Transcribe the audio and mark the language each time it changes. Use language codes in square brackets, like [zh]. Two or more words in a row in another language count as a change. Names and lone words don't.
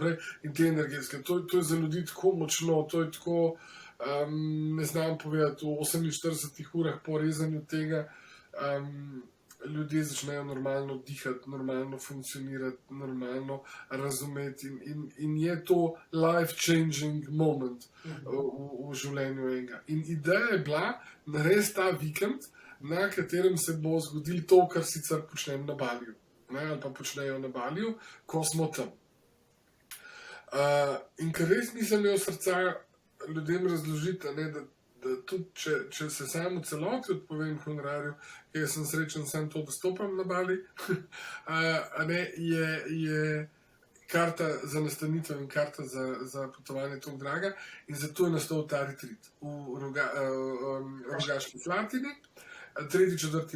[sl] In te energetske, to je za ljudi tako močno, to je tako ne znam povedati, v 48 urah po rezanju tega ljudje začnejo normalno dihati, normalno funkcionirati, normalno razumeti in je to [en] life-changing moment [sl] v življenju enega. In ideja je bila narediti ta vikend, na katerem se bo zgodilo to, kar sicer počnem na Baliju, ali pa počnejo na Baliju, ko smo tam. In ker res nisem imel srca ljudem razložiti, da tudi če se samo v celoti odpovem honorarju, ker sem srečen samo to, da stopam na Bali, je karta za nastanitev in karta za potovanje tako draga in zato je nastal ta retreat v Rogaški Slatini, 3., 4.